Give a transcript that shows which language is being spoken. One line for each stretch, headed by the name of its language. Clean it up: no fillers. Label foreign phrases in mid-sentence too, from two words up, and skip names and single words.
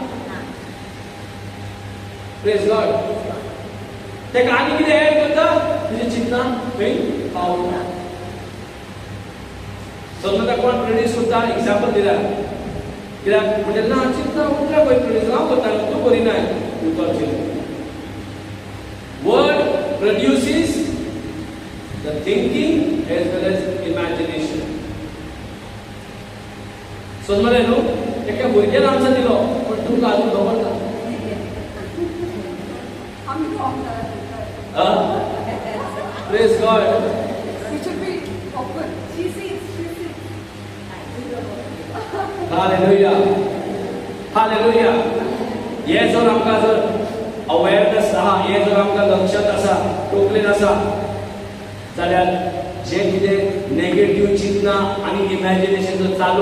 English: Praise God
Konkani: तेका आनी कितें एड करता तुजी चिंतना खंय पावता समजा कोण प्रोड्यूस करता एग्जांपल दिला कित्याक म्हणजे ना चिंतना उतरा पळय प्रोड्यूस हांव करता तूं करिना उतर चिंत
English: word produces the thinking as well as imagination
Konkani: समजले न्हू एका भुरग्यान आन्सर दिलो पण तुमकां अजून खबर ना
English: Praise God. It should be open. She sees. Hallelujah. Hallelujah.
Konkani: हे जर आमकां जर अवेअरनेस आहा हे जर आमकां लक्षात आसा टोकलेन आसा जाल्यार जे कितें नेगेटिव्ह चिंतना आनी इमॅजिनेशन जर चालू